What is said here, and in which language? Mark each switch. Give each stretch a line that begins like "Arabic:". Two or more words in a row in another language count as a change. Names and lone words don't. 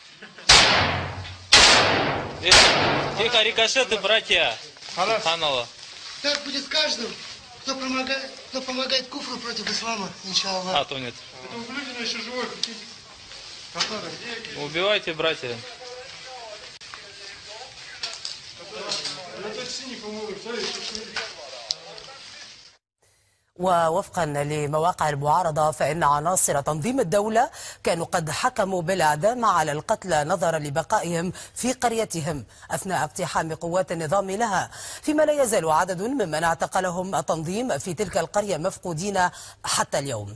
Russian: Тихо, рикошеты, братья. Ханала. Так будет с каждым, кто помогает куфру против ислама, иншаллах. А то нет. Это ублюдина еще живой. Убивайте, братья.
Arabic: ووفقا لمواقع المعارضة فإن عناصر تنظيم الدولة كانوا قد حكموا بالإعدام على القتلى نظرا لبقائهم في قريتهم أثناء اقتحام قوات النظام لها، فيما لا يزال عدد ممن اعتقلهم التنظيم في تلك القرية مفقودين حتى اليوم.